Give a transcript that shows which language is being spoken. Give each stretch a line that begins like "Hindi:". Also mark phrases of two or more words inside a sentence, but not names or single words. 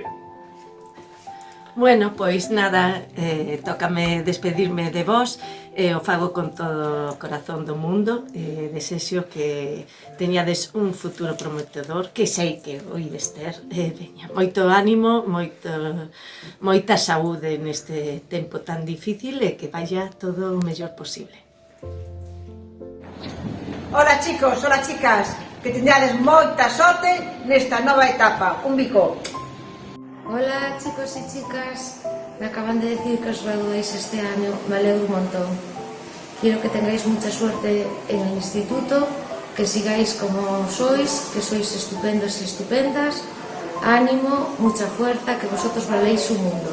Galician: Bueno, pois nada, tócame despedirme de vos, o fago con todo o corazón do mundo, desexo que teñades un futuro prometedor, que sei que o ides ter, veña, moito ánimo, moita saúde neste tempo tan difícil e que vaya todo o mellor posible.
Spanish: Hola chicos, hola chicas,
Galician: que teñades moita sorte nesta nova etapa, un bico.
Spanish: Hola chicos y chicas, me acaban de decir que os graduéis este año, me alegro un montón. Quiero que tengáis mucha suerte en el instituto, que sigáis como sois, que sois estupendos y estupendas, ánimo, mucha fuerza, que vosotros valéis un mundo.